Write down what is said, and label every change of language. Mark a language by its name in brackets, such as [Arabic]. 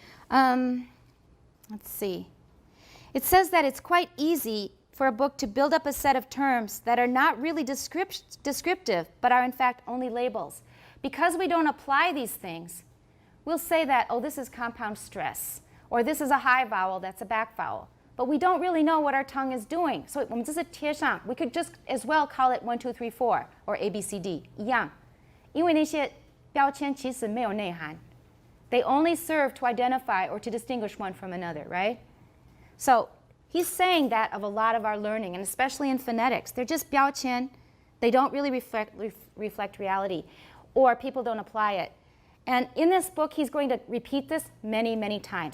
[English] Let's see. It says that it's quite easy for a book to build up a set of terms that are not really descriptive, but are in fact only labels. Because we don't apply these things, we'll say that, oh, this is compound stress, or this is a high vowel, that's a back vowel. But we don't really know what our tongue is doing. So [Chinese] 我们这是贴上, [English] we could just as well call it 1, 2, 3, 4, or A, B, C, D, [Chinese] 一样. 因为那些标签其实没有内涵. [English] They only serve to identify or to distinguish one from another, right? So He's saying that of a lot of our learning, and especially in phonetics. They're just 标签. They don't really reflect reality, or people don't apply it. And in this book, he's going to repeat this many, many times.